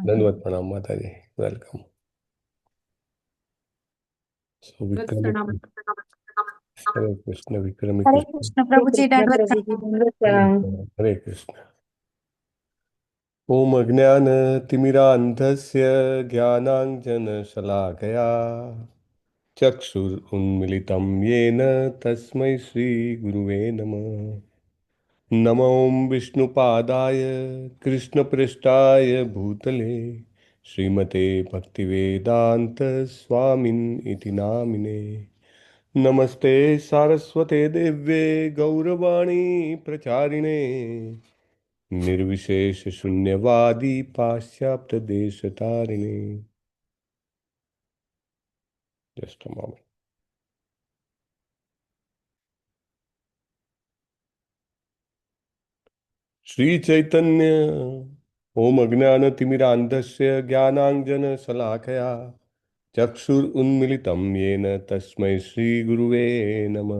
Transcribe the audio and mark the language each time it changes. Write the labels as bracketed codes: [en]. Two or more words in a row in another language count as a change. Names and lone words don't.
[gu] દંડવત પ્રણામ માતાજી, વેલકમ. હરે કૃષ્ણ વિક્રમી હરે કૃષ્ણ. કૃષ્ણ પ્રભુજી, દંડવત પ્રણામ. હરે કૃષ્ણ. [sa] ઓમ અજ્ઞાનતિમિરાન્ધસ્ય જ્ઞાનાંજનશલાકયા ચક્ષુરુન્મિલિतं येन तस्मै श्रीगुरुवे नमः. नमो विष्णुपादाय कृष्णपृष्ठाय भूतले श्रीमते भक्तिवेदान्त स्वामिन् इति नामिने. नमस्ते सारस्वते देव्ये गौरवाणी प्रचारिणे निर्विशेष शून्यवादी पाश्चात्य देश तारिणे. [en] Just a moment. [sa] श्री चैतन्य ओम अज्ञान तिमिरांधस्य ज्ञानांजन शलाकया चक्षुरुन्मिलितं येन तस्मै श्री गुरुवे नमः.